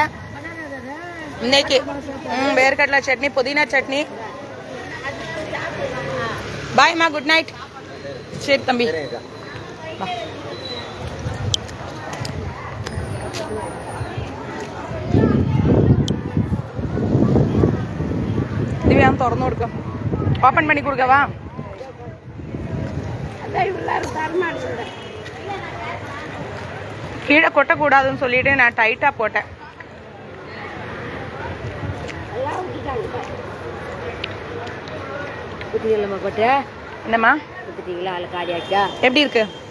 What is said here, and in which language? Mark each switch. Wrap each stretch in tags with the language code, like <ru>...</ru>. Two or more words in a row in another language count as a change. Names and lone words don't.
<ta>இன்னைக்கு வேர்க்கடலை சட்னி, புதினா சட்னி. பாய்மா,</ta> <en>good night.</en> <ta>சரி தம்பி.</ta> <ml>திவ்யா തുറന്നു കൊടുക്കാം.</ml> <ta>ഓപ്പൺ பண்ணி கொடுக்கவா? கீழே கொட்டக்கூடாதுன்னு சொல்லிட்டு நான் டைட்டா போட்டேன். என்னம்மா எப்படி இருக்கு?</ta>